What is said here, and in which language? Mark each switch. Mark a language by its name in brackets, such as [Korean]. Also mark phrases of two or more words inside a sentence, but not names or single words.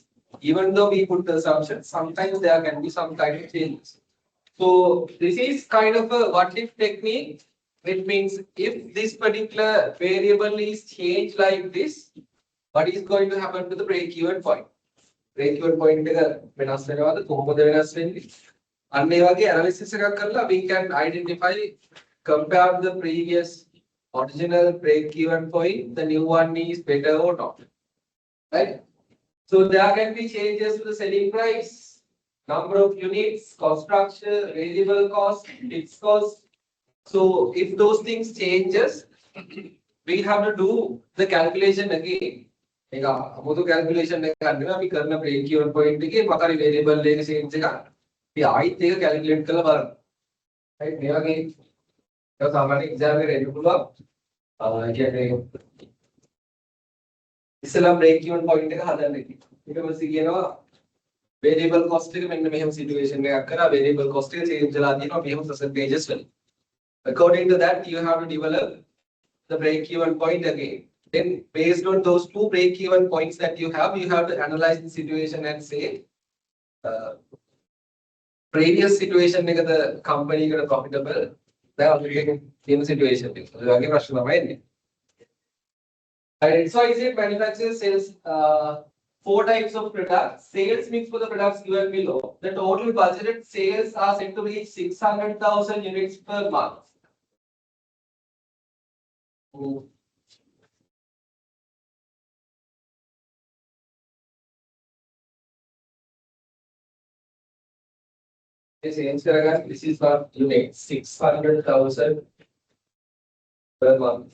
[English] Even though we put the assumptions, sometimes there can be some kind of changes. So this is kind of a what if technique. It means if this particular variable is changed like this, what is going to happen to the break-even point? Break-even point [Sinhala] එක වෙනස් වෙනවද කොහොමද වෙනස් වෙන්නේ? අන්න ඒ වගේ [English] analysis [Sinhala] එකක් කරලා [English] we can identify, compare the previous original break-even point, the new one is better or not, right? So there can be changes to the selling price, number of units, cost structure, variable cost, fixed cost. So if those things changes, we have to do the calculation again. [Sinhala] ඒක අමුතු calculation එකක් ගන්නවා අපි කරන [English] break even point [Sinhala] එකේ මොකක්ද variable එකේ change එක අපි ආයිත් ඒක calculate කරලා බලන්න. right මේ වගේ ඒක සාමාන්‍ය exam එකේ එන්න පුළුවන්. ඒ කියන්නේ ඉස්සෙල්ලා [English] break even point [Sinhala] එක හදන්න ඉතින්. ඊට පස්සේ කියනවා [English] variable cost [Sinhala] එක මෙන්න මෙහෙම situation එකක් කරා [English] variable cost [Sinhala] එක change වෙලා තියෙනවා මෙහෙම percentages වල. [English] According to that you have to develop the break even point again. Then based on those two break even points that you have to analyze the situation and say previous situation එක the company එකට profitable දැන් already තියෙන situation එක. [Sinhala] ඒ වගේ ප්‍රශ්න තමයි එන්නේ. [English] XYZ manufacturers sells 4 types of products. Sales mix for the products given below. The total budgeted sales are set to reach 600,000 units per month. This is what units 600,000 per month.